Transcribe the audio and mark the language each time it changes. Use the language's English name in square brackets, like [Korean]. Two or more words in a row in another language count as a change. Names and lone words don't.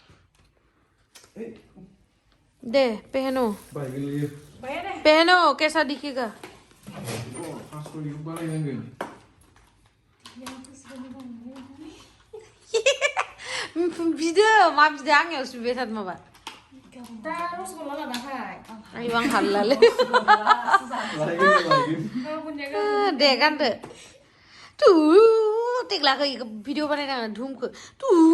[Hindi] दे पहनो पहनो कैसा दिखेगा [Bodo] बिदो मा बिदो आंनियावसो बिबाय थादों माबा दा रसगल्ला लानाहाय आयौ आं हालालै दे गानदो तु टेक्लाखौ इखौ भिडिअ बानायनाङा धुमखौ तु